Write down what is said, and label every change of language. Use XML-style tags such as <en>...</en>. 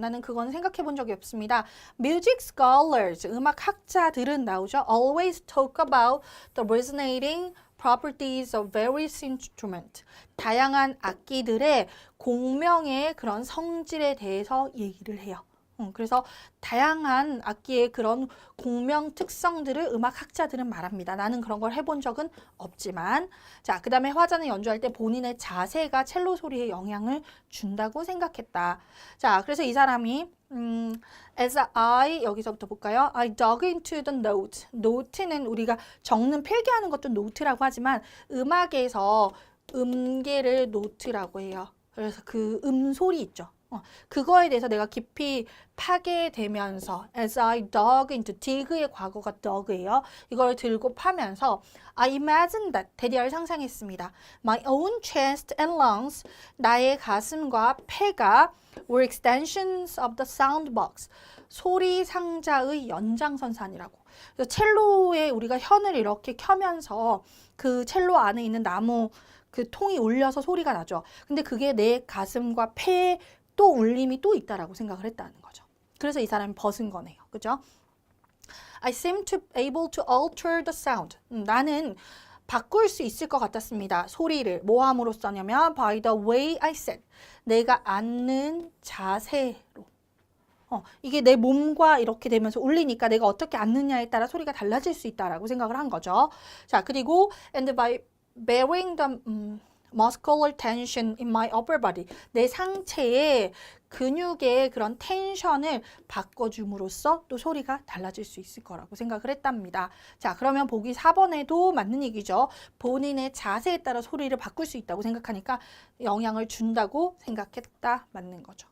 <ko>나는 그건 생각해 본 적이 없습니다.</ko> <en>Music scholars,</en> <ko>음악 학자들은 나오죠.</ko> <en>Always talk about the resonating properties of various instruments.</en> <ko>다양한 악기들의 공명의 그런 성질에 대해서 얘기를 해요. 그래서 다양한 악기의 그런 공명 특성들을 음악 학자들은 말합니다. 나는 그런 걸 해본 적은 없지만. 자, 그 다음에 화자는 연주할 때 본인의 자세가 첼로 소리에 영향을 준다고 생각했다. 자, 그래서 이 사람이 as I, 여기서부터 볼까요?</ko> <en>I dug into the note.</en> <ko>노트는 우리가 적는 필기하는 것도 노트라고 하지만 음악에서 음계를 노트라고 해요. 그래서 그 음소리 있죠. 그거에 대해서 내가 깊이 파괴되면서</ko> <en>as I dug into</en> <ko>dig의 과거가 dug예요. 이걸 들고 파면서</ko> <en>I imagined that</en> <ko>대리알 상상했습니다.</ko> <en>My own chest and lungs</en> <ko>나의 가슴과 폐가</ko> <en>were extensions of the sound box</en> <ko>소리 상자의 연장선상이라고. 그래서 첼로에 우리가 현을 이렇게 켜면서 그 첼로 안에 있는 나무 그 통이 울려서 소리가 나죠. 근데 그게 내 가슴과 폐에 또 울림이 또 있다라고 생각을 했다는 거죠. 그래서 이 사람이 벗은 거네요. 그죠?</ko> <en>I seem to able to alter the sound.</en> <ko>나는 바꿀 수 있을 것 같았습니다. 소리를 뭐 함으로써냐면</ko> <en>by the way I sat.</en> <ko>내가 앉는 자세로. 이게 내 몸과 이렇게 되면서 울리니까 내가 어떻게 앉느냐에 따라 소리가 달라질 수 있다라고 생각을 한 거죠.</ko> <en>자, 그리고 and by bearing the muscular tension in my upper body.</en> <ko>내 상체의 근육의 그런 텐션을 바꿔줌으로써 또 소리가 달라질 수 있을 거라고 생각을 했답니다. 자, 그러면 보기 4번에도 맞는 얘기죠. 본인의 자세에 따라 소리를 바꿀 수 있다고 생각하니까 영향을 준다고 생각했다. 맞는 거죠.</ko>